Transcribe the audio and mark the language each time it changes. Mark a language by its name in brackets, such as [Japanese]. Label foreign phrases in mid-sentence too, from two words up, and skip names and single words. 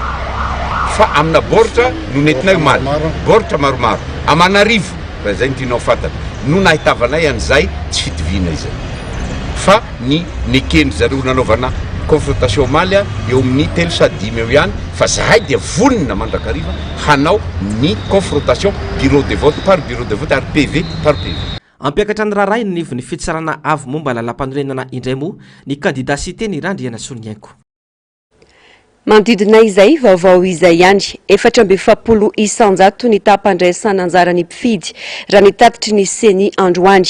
[Malagasy] fa amina boritra no nentinay omaly boritra maromaro Amanarivo raha zay ny tianao fantatra no nahitavanay an'izay tsy fitovina izay fa ny nekeny zareo nanaovana confrontation omaly eo amin'ny 3 sa 5 eo ihany fa zahay dia vonina mandrakariva hanao ny confrontation [French] bureau de vote par bureau de vote [Malagasy] ary [French] PV par PV. [Malagasy] Ampiakatra ny raharay ny nivony fitsarana avo momba lalam-panorenana indray moa ny candidat Cité-ny Randriana Soloniaiko. Manodidina izay vaovao izay ihany 470 isanjato ny tapandraisana anjarany mpifidy raha ny tatitry ny seny androany